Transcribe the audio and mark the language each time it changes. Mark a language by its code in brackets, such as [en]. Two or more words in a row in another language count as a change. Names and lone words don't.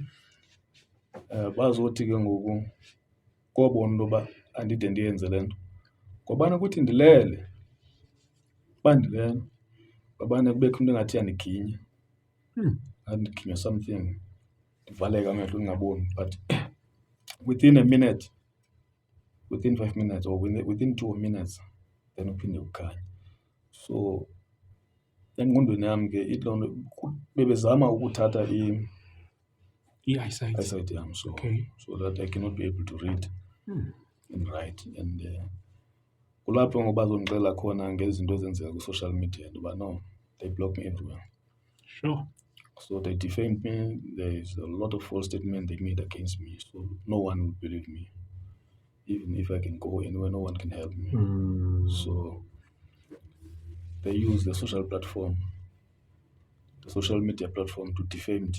[xh] Bazothi ke ngoku kobona into yoba andide ndiyenze le nto ngobana kuthi ndilele bandilele babana kubekho into engathi yandiginya andiginya something ndivaleka amehlo ndingaboni [en] but within 5 minutes or within 2 minutes then [xh] uphinde ukhanye. So engqondweni yam ke ithi loo nto bebezama ukuthatha eyesight yam [en] so that I cannot be able to read and write and [xh] kulapho ngoba bazondixelela khona ngezinto ezenzeka kwi-social media ntoba [en] no, they block me everywhere. Sure. So they defamed me. There is a lot of false statements they made against me. So no one will believe me. Even if I can go anywhere, no one can help me. So they use the social media platform to defame me.